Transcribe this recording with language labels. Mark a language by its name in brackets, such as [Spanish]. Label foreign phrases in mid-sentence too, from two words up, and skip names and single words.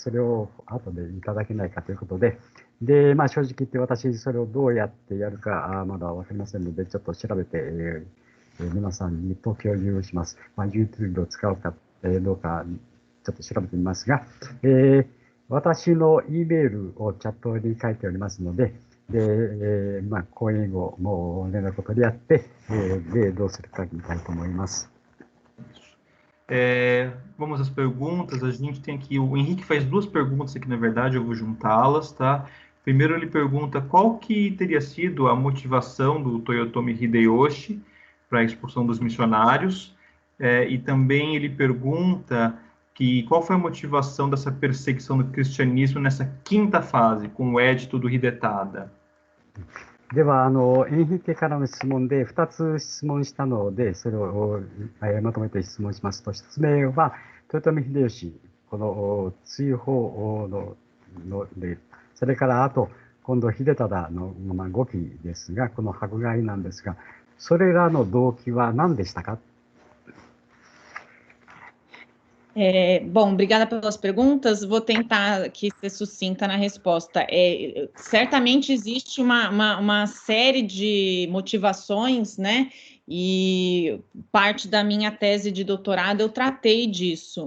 [Japanese] それを後でいただけないかということで、で、正直言って私、それをどうやってやるかまだわかりませんので、ちょっと調べて、皆さんにと共有します。YouTube を使うかどうか、ちょっと調べてみますが、私の E メールをチャットに書いておりますので、で、講演後も連絡を取り合って、で、どうするか見たいと思います。 [Portuguese] Vamos às perguntas. A gente tem aqui, o Henrique faz duas perguntas aqui, na verdade, eu vou juntá-las, tá? Primeiro ele pergunta qual que teria sido a motivação do Toyotomi Hideyoshi para a expulsão dos missionários, e também ele pergunta qual foi a motivação dessa perseguição do cristianismo nessa quinta fase, com o édito do Hidetada. [Japanese] では、遠筆家からの質問で2つ質問したので、それをまとめて質問しますと、1つ目は、豊臣秀吉、この追放ので、それからあと、今度、秀忠の5期ですが、この迫害なんですが、それらの動機は何でしたか？ [Portuguese] Bom, obrigada pelas perguntas. Vou tentar aqui ser sucinta na resposta. Certamente existe uma série de motivações, né? E parte da minha tese de doutorado eu tratei disso.